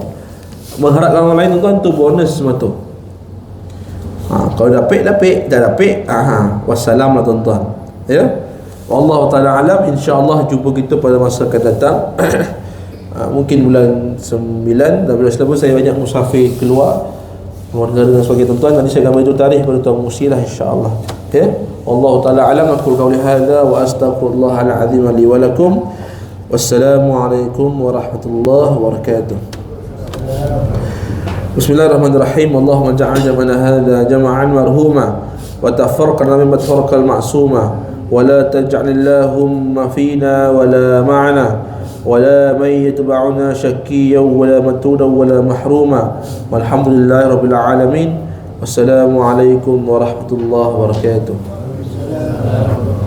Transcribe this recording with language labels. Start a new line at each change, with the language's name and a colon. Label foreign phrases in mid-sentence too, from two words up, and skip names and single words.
Malay: Mengharapkan orang lain tuan-tuan tu bonus semata. Kalau dapat, tak dapat, wassalam lah tuan-tuan.
Arabic: Ya. والله تعالى أعلم.
Malay: InsyaAllah jumpa kita pada masa akan datang. Mungkin bulan 9. Dan bila selepas saya banyak musafir keluar keluarga dengan sebagai tuan-tuan. Nanti saya akan beritahu tarikh pada Tuan Musi lah insyaAllah. Ya.
Arabic: والله تعالى أعلم. أقول قولي هذا وأستغفر الله العظيم لي ولكم. والسلام عليكم ورحمة الله وبركاته. بسم الله الرحمن الرحيم. اللهم اجعل جمعنا هذا جمعا مرحوما وتفرقنا مما تفرقا المعصوما ولا تجعل اللهم فينا ولا معنا ولا من يتبعنا شقيا ولا مطرودا ولا محروما والحمد لله رب العالمين. والسلام عليكم ورحمة الله وبركاته.